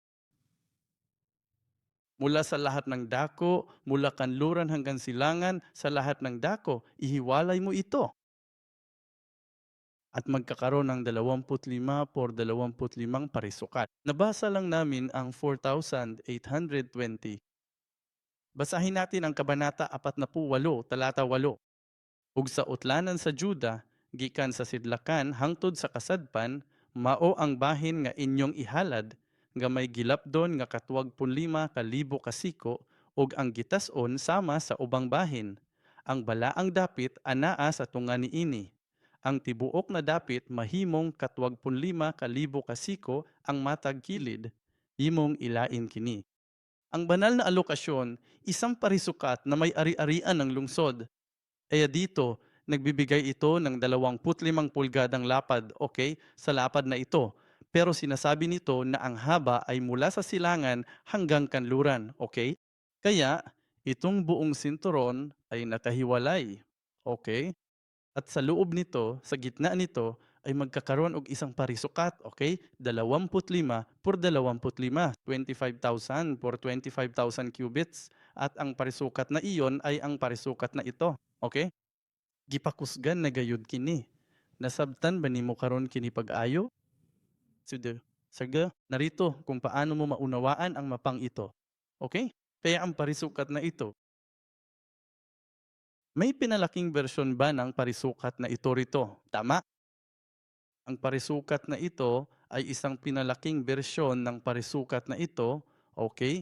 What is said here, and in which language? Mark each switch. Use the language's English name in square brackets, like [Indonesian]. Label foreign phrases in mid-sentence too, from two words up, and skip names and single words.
[Filipino] Mula sa lahat ng dako, mula kanluran hanggang silangan, sa lahat ng dako, ihiwalay mo ito. At magkakaroon ng 25 por 25 parisukat. Nabasa lang namin ang 4,820. Basahin natin ang Kabanata 48, talata 8. [Cebuano] Ug sa utlanan sa Juda, gikan sa sidlakan hangtod sa kasadpan, mao ang bahin nga inyong ihalad, nga may gilapdon nga katuwag 5,000 kasiko, ug ang gitason sama sa ubang bahin. Ang balaang dapit anaa sa tunga niini. Ang tibuok na dapit mahimong katuwag 5,000 kasiko ang matag kilid, himong ilain kini. [Filipino] Ang banal na alokasyon, isang parisukat na may ari-arian ng lungsod. Kaya dito, nagbibigay ito ng 25 pulgadang lapad, okay, sa lapad na ito. Pero sinasabi nito na ang haba ay mula sa silangan hanggang kanluran, okay? Kaya, itong buong sinturon ay nakahiwalay, okay? At sa loob nito, sa gitna nito, ay magkakaroon og isang parisukat, okay? 25 por 25, 25,000 por 25,000 cubits. At ang parisukat na iyon ay ang parisukat na ito, okay? [Cebuano] Gipakusgan na gayud kini. Nasabtan ba nimo karon kini pag-ayo? [Filipino] Sige, sige, narito kung paano mo maunawaan ang mapang ito. Okay? Kaya ang parisukat na ito, may pinalaking bersyon ba ng parisukat na ito rito? Tama? Ang parisukat na ito ay isang pinalaking bersyon ng parisukat na ito, okay?